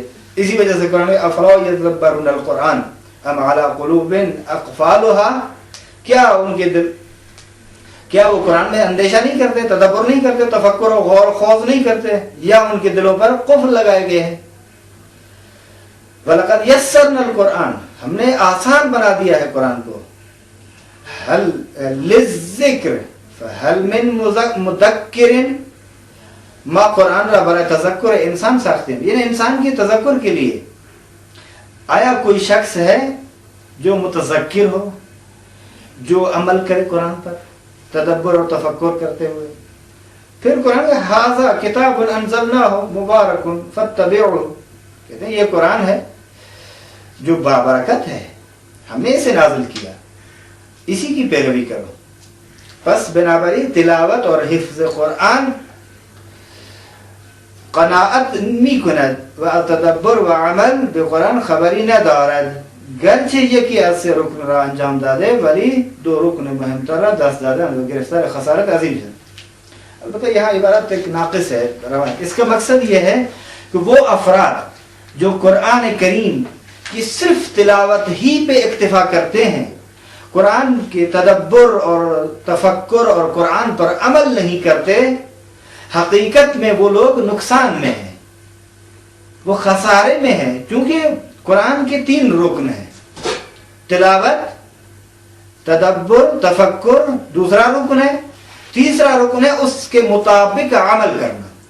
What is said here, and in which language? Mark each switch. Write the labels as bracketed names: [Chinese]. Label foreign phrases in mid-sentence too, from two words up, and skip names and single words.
[Urdu] اسی وجہ سے قرآن [Arabic] افلا یتدبرون القرآن ام علی قلوب اقفالها، [Urdu] کیا ان کے کیا وہ قرآن میں اندیشہ نہیں کرتے، تدبر نہیں کرتے، تفکر و غور و خوض نہیں کرتے، یا ان کے دلوں پر قفل لگائے گئے ہیں؟ [Arabic] وَلَقَدْ يَسَّرْنَا الْقُرْآنَ، [Urdu] ہم نے آسان بنا دیا ہے قرآن کو، [Arabic] حل للذکر فہل من مدکر، [Persian] ما قرآن را برای تذکر انسان [Urdu] ساختے ہیں، یعنی انسان کی تذکر کے لیے آیا کوئی شخص ہے جو متذکر ہو، جو عمل کرے قرآن پر تدبر اور تفکر کرتے ہوئے؟ پھر قرآن کہ [Arabic] ھذا کتاب انزلناہ مبارک فاتبعوہ، [Urdu] کہتے ہیں یہ قرآن ہے جو بابرکت ہے، ہم نے اسے نازل کیا، اسی کی پیروی کرو۔ [Persian] پس بنابری تلاوت اور حفظ قرآن قناعت می کند و تدبر و عمل به قرآن خبری ندارد، گرچه یکی از سه رکن را انجام داده ولی دو رکن مهمتر را دست دادن و گرفتار خسارت عظیم ہے۔ [Urdu] البتہ یہاں عبارت ایک ناقص ہے، اس کا مقصد یہ ہے کہ وہ افراد جو قرآن کریم کی صرف تلاوت ہی پہ اکتفا کرتے ہیں، قرآن کے تدبر اور تفکر اور قرآن پر عمل نہیں کرتے، حقیقت میں وہ لوگ نقصان میں ہیں، وہ خسارے میں ہیں، کیونکہ قرآن کے 3 رکن ہیں، تلاوت، تدبر، تفکر دوسرا رکن ہے، تیسرا رکن ہے اس کے مطابق عمل کرنا۔